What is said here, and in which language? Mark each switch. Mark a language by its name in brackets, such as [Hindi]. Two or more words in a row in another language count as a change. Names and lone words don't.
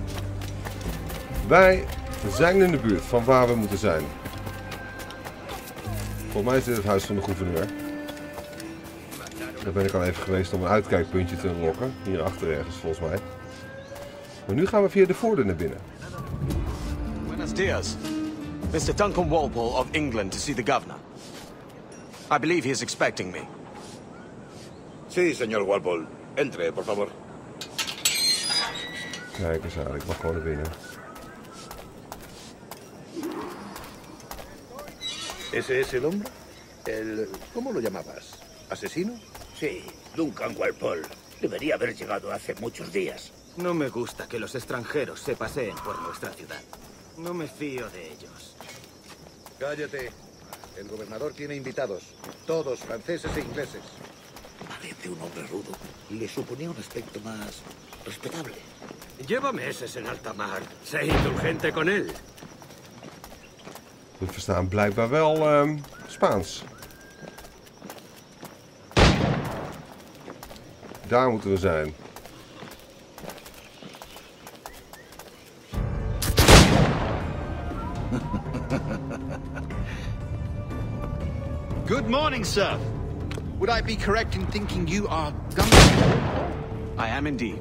[Dutch] Wij zijn in de buurt van waar we moeten zijn. Volgens mij is dit het huis van de gouverneur. Daar ben ik al even geweest om een uitkijkpuntje te lokken. Hierachter ergens volgens mij. Maar nu gaan we via de voordeur naar binnen. [Spanish] Buenos dias. [English] Mr. Duncan Walpole of England to see the governor. I believe he is expecting me. [Spanish] Sí, señor Walpole. Entre, por favor. [Dutch] Kijk eens aan, ik mag gewoon naar binnen. [Spanish] ¿Ese es el hombre? El... ¿Cómo lo llamabas? ¿Asesino? Sí, Duncan Walpole. Debería haber llegado hace muchos días. No me gusta que los extranjeros se paseen por nuestra ciudad. No me fío de ellos. Cállate. El gobernador tiene invitados. Todos franceses e ingleses. Parece un hombre rudo. Le suponía un aspecto más respetable. Lleva meses en alta mar. Sé indulgente con él. [Dutch] We verstaan blijkbaar wel Spaans. Daar moeten we zijn. [English] Good morning, sir. Would I be correct in thinking you are Duncan? I am indeed.